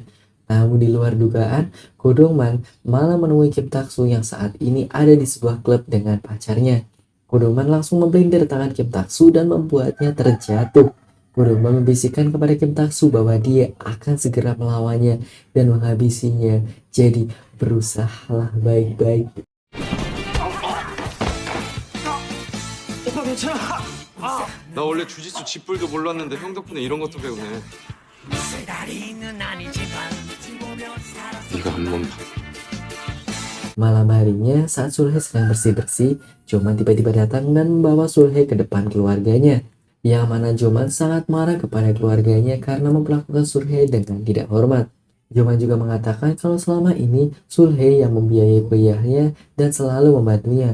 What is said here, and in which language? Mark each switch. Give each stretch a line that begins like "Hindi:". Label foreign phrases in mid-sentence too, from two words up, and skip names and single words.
Indonesian: Namun di luar dugaan, Kodongman malah menemui Kim Taksu yang saat ini ada di sebuah klub dengan pacarnya. Kodongman langsung membelindir tangan Kim Taksu dan membuatnya terjatuh. Kodongman membisikkan kepada Kim Taksu bahwa dia akan segera melawannya dan menghabisinya. Jadi berusahalah baik-baik.
Korean: 오빠 괜찮아? 나 원래 주짓수 쥐뿔도 몰랐는데 형 덕분에 이런 것도 배우네. 네가 한번
Indonesian: Malam harinya saat Sulhey sedang bersih-bersih, Joman tiba-tiba datang dan membawa Sulhey ke depan keluarganya. Yang mana Joman sangat marah kepada keluarganya karena memperlakukan Sulhey dengan tidak hormat. Joman juga mengatakan kalau selama ini Sulhey yang membiayai kuliahnya dan selalu membantunya.